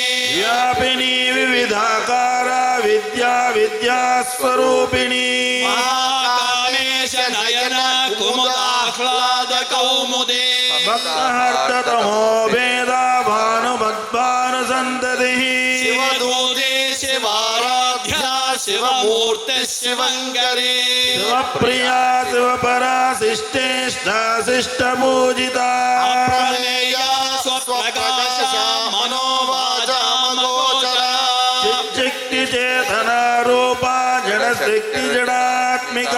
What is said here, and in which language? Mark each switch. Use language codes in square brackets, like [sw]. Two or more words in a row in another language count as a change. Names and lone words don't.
[sa] వ్యాపిని వివిధాకార విద్యా విద్యాస్వరూపిణి మహాకామేశ నయన కుముదాహ్లాద కౌముదే భక్తహర్తమో వేద భానుభ शिवमूर्तिः शिवङ्करी शिवप्रिया शिवपरा शिष्टेष्टा शिष्टपूजिता अप्रमेया स्वप्रकाशा मनोवाचामगोचरा चिच्चिक्ति चेतना रूपा जडशक्ति जडात्मिका